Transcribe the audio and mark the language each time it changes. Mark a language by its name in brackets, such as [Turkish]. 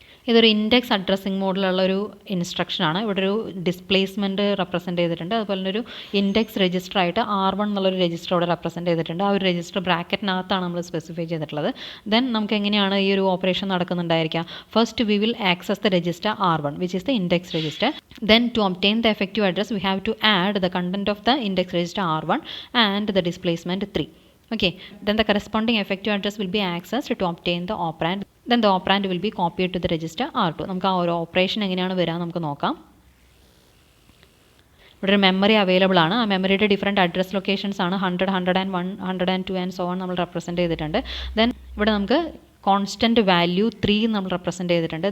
[Malayalam] ഇതൊരു index addressing മോഡിലുള്ള ഒരു ഇൻസ്ട്രക്ഷനാണ്. ഇവിടെ ഒരു ഡിസ്പ്ലേസ്മെൻറ്റ് റെപ്രസെൻറ്റ് ചെയ്തിട്ടുണ്ട്. അതുപോലെ തന്നെ ഒരു ഇൻഡെക്സ് രജിസ്റ്റർ ആയിട്ട് R1 എന്നുള്ളൊരു രജിസ്റ്റർ ഇവിടെ റെപ്രസെൻറ്റ് ചെയ്തിട്ടുണ്ട്. ആ ഒരു രജിസ്റ്റർ ബ്രാക്കറ്റിനകത്താണ് നമ്മൾ സ്പെസിഫൈ ചെയ്തിട്ടുള്ളത്. ദെൻ നമുക്ക് എങ്ങനെയാണ് ഈ ഒരു operation നടക്കുന്നുണ്ടായിരിക്കുക. [English] First we will access the register R1 which is the index register. Then to obtain the effective address we have to add the content of the index register R1 and the displacement 3. Okay, then the corresponding effective address will be accessed to obtain the operand. Then the operand will be copied to the register R2. [Malayalam] നമുക്ക് ആ ഒരു operation എങ്ങനെയാണ് വരിക നമുക്ക് നോക്കാം. ഇവിടെ ഒരു memory available ആണ്. ആ മെമ്മറിയുടെ ഡിഫറെൻറ്റ് അഡ്രസ് ലൊക്കേഷൻസ് ആണ് 100, 101, 102 ആൻഡ് സോ ഓൺ നമ്മൾ റെപ്രസെൻറ്റ് ചെയ്തിട്ടുണ്ട്. ദെൻ ഇവിടെ നമുക്ക് കോൺസ്റ്റൻറ്റ് വാല്യൂ 3 നമ്മൾ റെപ്രസെൻറ്റ് ചെയ്തിട്ടുണ്ട്.